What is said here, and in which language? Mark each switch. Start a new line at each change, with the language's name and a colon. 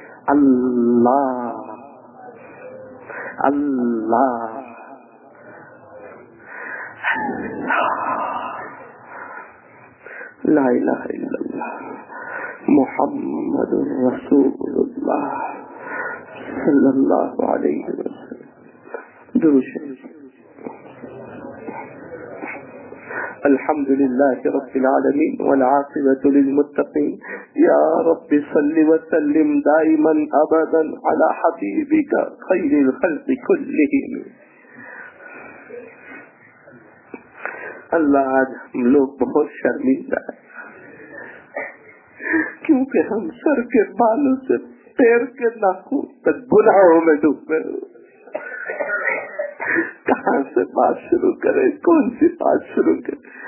Arabic: अल्लाह अल्लाह ला इलाहा इल्लल्लाह मुहम्मद रसूलुल्लाह सल्लल्लाहु अलैहि वसल्लम। الحمد لله رب العالمين والعاقبة للمتقين يا رب صل وسلم دائما أبدا على حبيبك خير الخلق كلهم।
Hindi: الله आज हम लोग बहुत शर्मिंदा हैं क्योंकि हम सर के बालों से पैर के नाखून तक गुनाहों में डूबे हैं। कहाँ से बात शुरू करें, कौन सी बात शुरू करें?